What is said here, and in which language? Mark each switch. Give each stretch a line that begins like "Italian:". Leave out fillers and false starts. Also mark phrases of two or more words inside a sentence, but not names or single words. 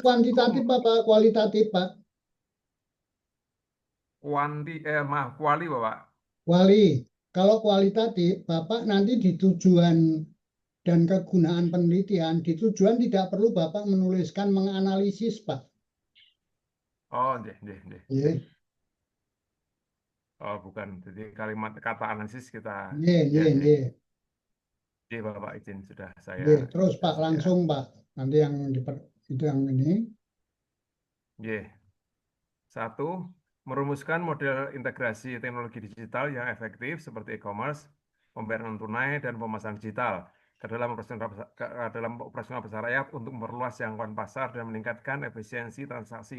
Indonesian: Satu, kuantitatif apa kualitatif, Pak? kuali, Bapak. Wali. Kalau kualitatif, Bapak nanti di tujuan dan kegunaan penelitian, di tujuan tidak perlu Bapak menuliskan menganalisis, Pak.
Javanese: Oh, nggih, nggih, nggih, nggih.
Indonesian: Nggih, Oh, bukan. Jadi kalimat kata analisis kita, nggih, ya, nggih, nggih. nggih. Nggih, Bapak izin sudah saya Nggih. Terus Pak, kasih ya. langsung Pak. Nanti yang itu yang ini. Nggih. Satu, merumuskan model integrasi teknologi digital yang efektif seperti e-commerce, pembayaran tunai, dan pemasaran digital ke dalam operasional pasar rakyat untuk memperluas jangkauan pasar dan meningkatkan efisiensi transaksi.